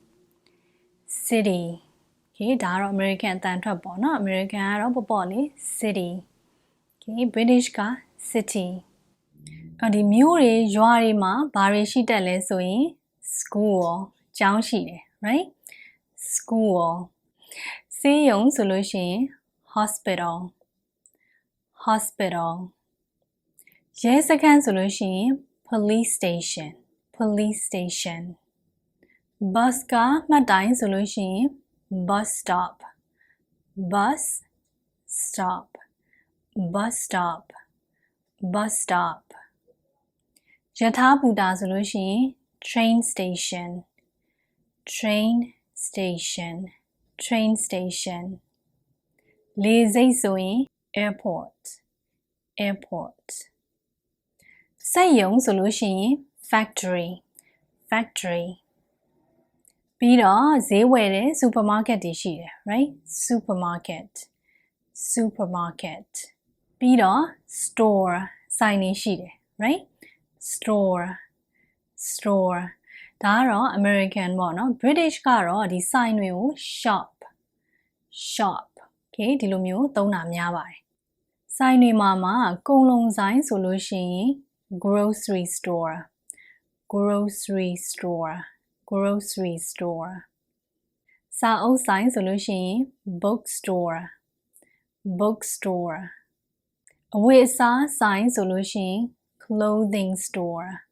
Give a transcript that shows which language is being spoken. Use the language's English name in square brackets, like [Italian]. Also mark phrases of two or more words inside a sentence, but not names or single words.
[Burmese] okay ဒါကတော့ American အတန်ထွက်ပေါ့နော် American ကတော့ပေါ့လေ [English] city okay British [Burmese] က city ဒီမြို့တွေရွာတွေမှာဘာတွေရှိတတ်လဲဆိုရင် school ကျောင်းရှိတယ် [English] right school [Burmese] ဆေးရုံဆိုလို့ရှိရင် hospital ရဲစခန်းဆိုလို့ရှိရင် [English] police station bus [Burmese] ကမှတ်တိုင်ဆိုလို့ရှိရင် [English] bus stop [Burmese] ရထားဘူတာဆိုလို့ရှိရင် [English] train station [Burmese] လေဆိပ်ဆိုရင် airport စက်ရုံဆိုလို့ရှိရင် factory ပြီးတော့ဈေးဝယ်တဲ့ supermarket တွေရှိတယ် [English] right supermarket [Burmese] ပြီးတော့ store ဆိုင်တွေရှိတယ် [English] right store [Burmese] ဒါကတော့ American ပေါ့နော် British ကတော့ဒီဆိုင်တွေကို shop okay ဒီလိုမျိုးသုံးတာများပါတယ်ဆိုင်တွေမှာကုန်လုံးဆိုင်ဆိုလို့ရှိရင် [English] grocery store [Burmese] စာအုပ်ဆိုင်ဆိုလို့ရှိရင် bookstore အဝတ်အစားဆိုင်ဆိုလို့ရှိရင် [English] clothing store